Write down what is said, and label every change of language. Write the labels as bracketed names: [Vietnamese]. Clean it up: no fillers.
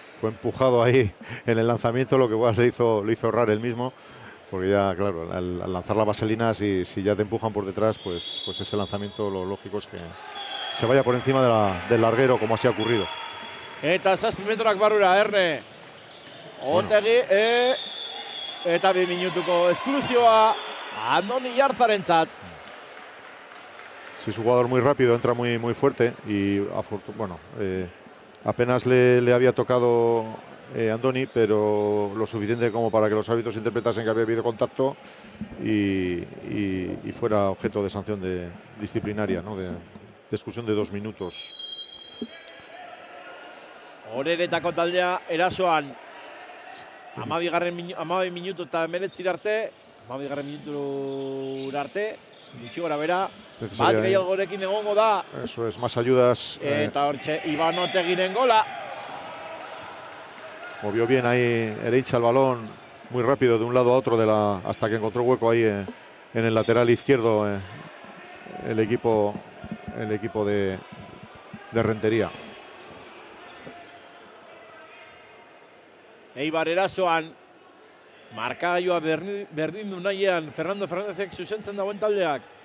[Spanish] fue empujado ahí en el lanzamiento, lo que igual le hizo errar él mismo, porque ya, claro, al lanzar la vaselina, si ya te empujan por detrás, pues ese lanzamiento lo lógico es que se vaya por encima del larguero, como así ha ocurrido. [Basque] Eta 7 metroak barrura, Erne. Otegi, eta 2 minutuko esklusioa Andoni Jarzarentzat. [Spanish] Sí, es un jugador muy rápido, entra muy fuerte y bueno, apenas le había tocado Andoni, pero lo suficiente como para que los árbitros interpretasen que había habido contacto y fuera objeto de sanción disciplinaria, ¿no? de exclusión de 2 minutos. [Basque] Oreretako taldea erasoan 12 minutu eta 19 arte, 12 minutu arte, gutxi gora bera, bat gehiagorekin egongo da. [Spanish] Eso es, más ayudas. [Basque] Eta hortxe, Iban Otegiren gola. [Spanish] Movió bien ahí Erentxun el balón, muy rápido de un lado a otro, hasta que encontró hueco ahí en el lateral izquierdo el equipo de Rentería. [Basque] Eibar erasoan, markagailua berdindu nahian, Fernando Fernándezek zuzentzen dagoen taldeak.